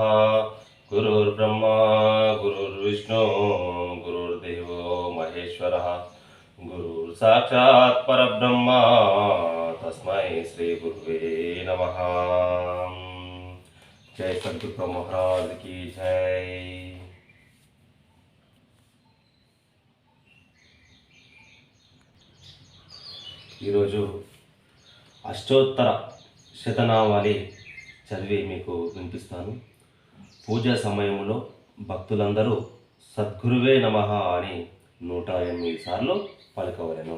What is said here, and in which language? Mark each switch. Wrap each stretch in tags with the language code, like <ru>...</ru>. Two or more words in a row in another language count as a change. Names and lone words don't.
<sa>गुरुर्ब्रह्मा गुरुर्विष्णु गुरुर्देवो महेश्वरः गुरुर्साक्षात् परब्रह्म तस्मै श्री गुरुवे नमः। जय सद्गुरु महाराज की जय।</sa> <te>ఈరోజు అష్టోత్తర శతనామావళి చదివి మీకు వినిపిస్తాను. పూజా సమయంలో భక్తులందరూ</te> <sa>సద్గురువే నమః</sa> <te>అని 108 సార్లు పలకవలెను.</te>